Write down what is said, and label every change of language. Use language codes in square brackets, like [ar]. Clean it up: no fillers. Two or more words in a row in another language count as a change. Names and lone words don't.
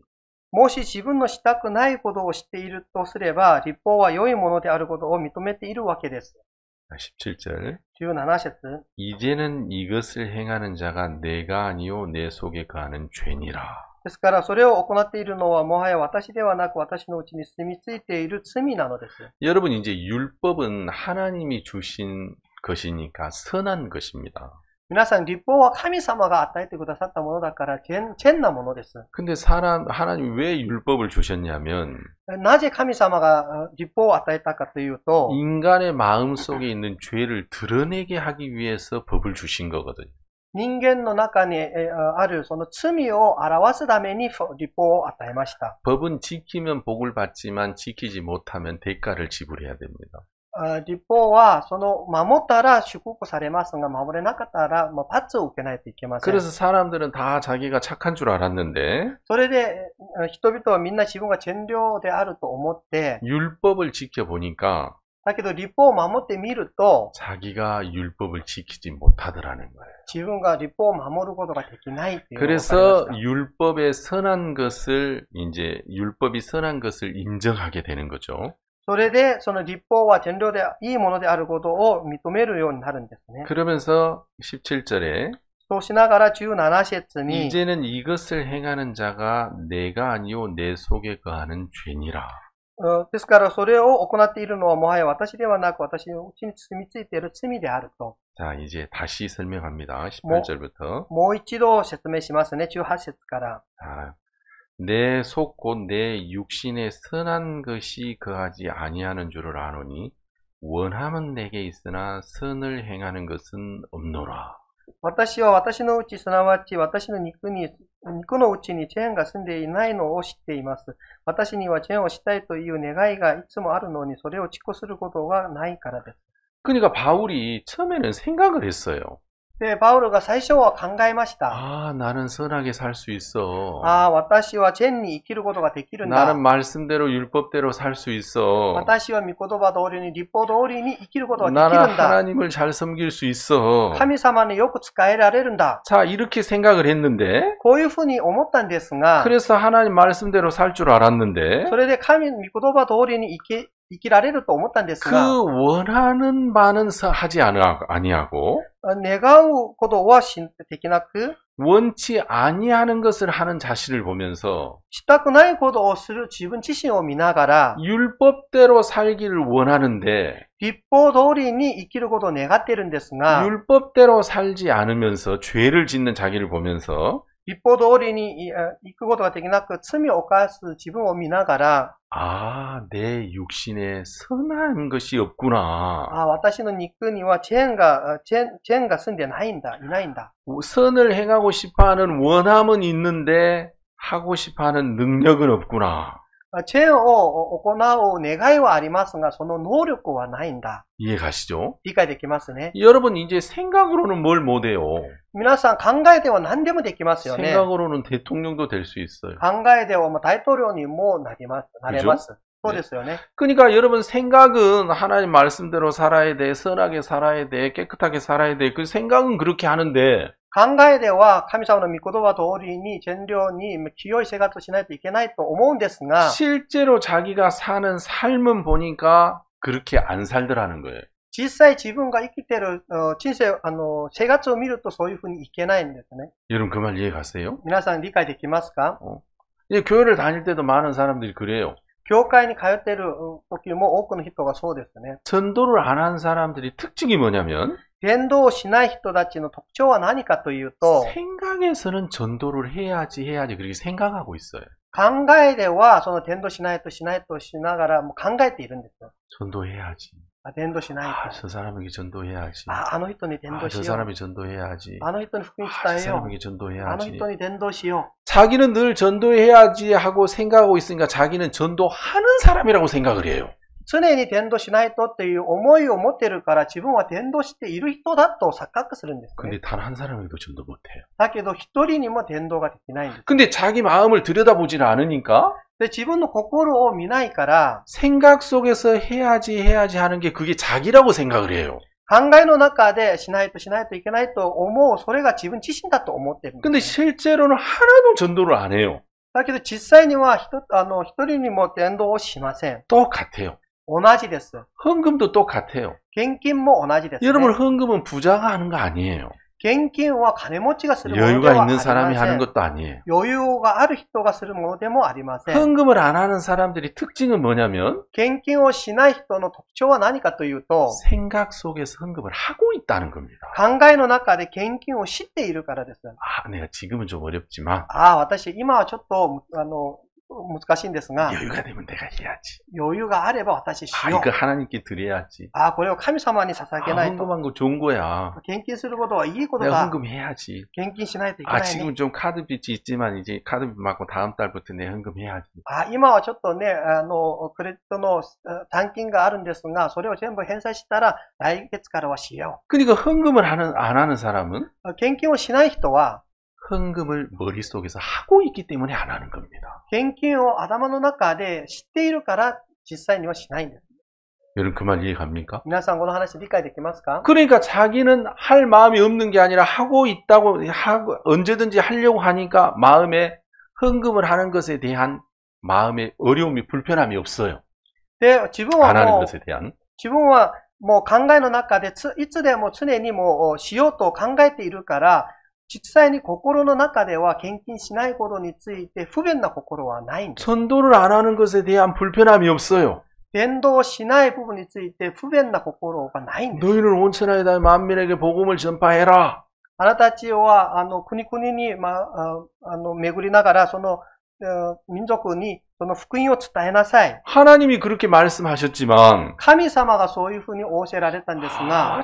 [ja] もし自分のしたくないことをしているとすれば、律法は良いものであることを認めているわけです。 [ko] 17절 [ja] 17節 [ko] 이제는 이것을 행하는 자가 내가 아니요 내 속에 거하는 죄니라. [ja] ですから、それを行っているのはもはや私ではなく私のうちに住み着いている罪なのです。 [ko] 여러분 이제 율법은 하나님이 주신 것이니까 선한 것입니다. [ja] 皆さん、律法は神様が与えてくださったものだから、善なものです。 [ko] 근데 하나님이 왜 율법을 주셨냐면 [ja] なぜ神様が律法を与えたかというと、 [ko] 인간의 마음속에 있는 죄를 드러내게 하기 위해서 법을 주신 거거든요. [ja] 人間の中にあるその罪を表すために律法を与えました。 [ko] 법은 지키면 복을 받지만 지키지 못하면 대가를 지불해야 됩니다. [ja] 律法は守ったら祝福されますが、守れなかったら罰を受けないといけません。 [ko] 그래서 사람들은 다 자기가 착한 줄 알았는데 [ja] それで人々はみんな自分が善良であると思って、 [ko] 율법을 지켜보니까 [ja] だけど律法を守ってみると、 [ko] 자기가 율법을 지키지 못하더라는 거예요. [ja] 自分が律法を守ることができないっていうのが分かりま [ko] 그래서 [ja] した。 [ko] 율법의 선한 것을 이제 율법이 선한 것을 인정하게 되는 거죠. [ja] それで、その律法は善良でいいものであることを認めるようになるんですね。 [ko] 그러면서 17절에 [ja] そうしながら17節に、 [ko] 이제는 이것을 행하는 자가 내가 아니요 내 속에 거하는 죄니라. [ja] ですから、それを行っているのはもはや私ではなく私のうちに住み着いている罪であると。 [ko] 자, 이제 다시 설명합니다. 18절부터. [ja] もう一度説明しますね。18節から。 [ko] 내 속 곧 내 육신에 선한 것이 거하지 아니하는 줄을 아노니 원함은 내게 있으나 선을 행하는 것은 없노라. [ja] 私は私のうち、すなわち私の肉のうちにチェーンが住んでいないのを知っています。私にはチェーンをしたいという願いがいつもあるのに、それを実行することがないからです。 [ko] 그러니까 바울이 처음에는 생각을 했어요. [ja] で、パウロが最初は考えました。 [ko] 나는 선하게 살 수 있어. [ja] 私はチェーンに生きることができるんだ。 [ko] 나는 말씀대로 율법대로 살 수 있어. [ja] 私は御言葉通りに、律法通りに生きることができ [ko] 나는 [ja] るんだ。 [ko] 하나님을 잘 섬길 수 있어. [ja] 神様によく仕えられるんだ。 [ko] 자, 이렇게 생각을 했는데 [ja] こういうふうに思ったんですが、 [ko] 그래서 하나님 말씀대로 살 줄 알았는데 [ja] それで神の御言葉通りに生きられると思ったんですが、 [ko] 그 원하는 바는 하지 아니하고 [ja] 願うことはできなく、 [ko] 원치 아니하는 것을 하는 자신을 보면서 [ja] したくないことをする自分自身を見ながら、 [ko] 율법대로 살기를 원하는데 [ja] 律法通りに生きることを願っているんですが、 [ko] 율법대로 살지 않으면서 죄를 짓는 자기를 보면서 [ja] 律法通りに行くことができなく、罪を犯す自分を見ながら、 [ko] 내 육신에 선한 것이 없구나. [ja] 私の肉にはチェーンが住んでないんだ。 [ko] 선을 행하고 싶어하는 원함은 있는데 하고 싶어하는 능력은 없구나. [ja] チェーンを行う願いはありますが、その能力はないんだ。 [ko] 이해 가시죠? [ja] 理解できますね。 [ko] 여러분 이제 생각으로는 뭘 못해요. [ja] 皆さん考えでは何でもできますよね。 [ko] 생각으로는 대통령도 될 수 있어요. [ja] 考えでは大統領にもなれます。そうですよね。 [ko] 그러니까 여러분 생각은 하나님 말씀대로 살아야 돼, 선하게 살아야 돼, 깨끗하게 살아야 돼. 그 생각은 그렇게 하는데 [ja] 考えでは神様の御言葉通りに善良に清い生活をしないといけないと思うんですが、 [ko] 실제로 자기가 사는 삶은 보니까 그렇게 안 살더라는 거예요. [ja] 実際自分が生きてる人生、生活を見るとそういうふうにいけないんですね。 [ko] 여러분 그 말 이해 가세요? [ja] 皆さん理解できますか？ [ko] 이제 교회를 다닐 때도 많은 사람들이 그래요. [ja] 教会に通っている時も多くの人がそうですね。 [ko] 전도를 안 한 사람들이 특징이 뭐냐면 [ja] 伝道をしない人たちの特徴は何かというと、 [ko] 생각에서는 전도를 해야지 그렇게 생각하고 있어요. [ja] 考えではその伝道しないとしながらも考えているんですよ。 [ko] 전도해야지. [ja] 伝道しないと。 [ko] 저 사람에게 전도해야지. [ja] あの人に伝道し [ko] 저 [ja] よう。 [ko] 사람이 전도해야지. [ja] あの人に福音 [ko] 저 [ja] 伝えよう。 [ko] 사람에게 [ja] あの [ko] 전도해야지. [ja] 人に伝道しよ [ko] 자기는 늘 전도해야지 하고 생각하고 있으니까 자기는 전도하는 사람이라고 생각을 해요. [ja] う。常に伝道しないとっていう思いを持っているから自分は伝道している人だと錯覚するんですね。 [ko] 근데 단 한 사람에게도 전도 못해요. [ja] だけど一人にも伝道ができないんです。 [ko] 근데 자기 마음을 들여다보질 않으니까 [ja] で、自分の心を見ないから、 [ko] 생각 속에서 해야지 하는 게 그게 자기라고 생각을 해요. [ja] 考えの中でしないといけないと思う、それが自分自身だと思ってるんです。 [ko] 근데 실제로는 하나도 전도를 안 해요. [ja] だけど実際には一人にも伝道をしません。 [ko] 똑같아요. [ja] 同じです。 [ko] 헌금도 똑같아요. [ja] 献金も同じです、ね。 [ko] 여러분 헌금은 부자가 하는 거 아니에요. [ja] 献金は金持ちがするものではあり [ko] 여유가 [ja] ま [ko] 있는 [ja] せ [ko] 사람이 [ja] ん。 [ko] 하는 것도 아니에요. [ja] 余裕がある人がするものでもありません。 [ko] 헌금을 안 하는 사람들이 특징은 뭐냐면 [ja] 献金をしない人の特徴は何かというと、 [ko] 생각 속에서 헌금을 하고 있다는 겁니다. [ja] 考えの中で献金を知っているからです。 [ko] 아, 내가 지금은 좀 어렵지만 [ja] 私、今はちょっと、難しいんですが、 [ko] 여유가 되면 내가 해야지. [ja] 余裕があれば私し 아, よう。 [ko] 이거 하나님께 드려야지. [ja] これを神様に捧げ 아, ないと。 [ko] 헌금한 거 좋은 거야. [ja] 献金することはいいこと [ko] 내가 [ja] だ。 [ko] 헌금해야지. [ja] 献金しないといけ 아, ないね。 [ko] 지금 좀 카드 빚이 있지만 이제 카드 빚 받고 다음 달부터 내 헌금해야지. [ja] 今はちょっとね、クレジットの残金があるんですが、それを全部返済したら来月からはしよ [ko] 그러니까 헌금을 안 하는 사람은 [ja] う。献金をしない人は、 [ko] 헌금을 머릿속에서 하고 있기 때문에 안 하는 겁니다. [ja] 献金を頭の中で知っているから実際にはしないんです。 [ko] 여러분 그 말 이해 갑니까? [ja] 皆さんこの話理解できますか？ [ko] 그러니까 자기는 할 마음이 없는 게 아니라 하고 있다고 하고 언제든지 하려고 하니까 마음에 헌금을 하는 것에 대한 마음의 어려움이 불편함이 없어요. [ja] で、自分 [ko] 안 하는 [ja] は [ko] 것에 대한. [ja] もう考えの中でいつでも常にもうしようと考えているから、実際に心の中では献金しないことについて不便な心はないんです。 [ko] 전도를 안 하는 것에 대한 불편함이 없어요. [ja] 伝道しない部分について不便な心がないんです。 [ko] 너희는 온천하에 다해 만민에게 복음을 전파해라. [ja] あなたたちは、国々に、巡りながら、その、民族に、その福音を伝えなさい。 [ko] 하나님이 그렇게 말씀하셨지만 [ja] 神様がそういうふうに仰せられたんですが、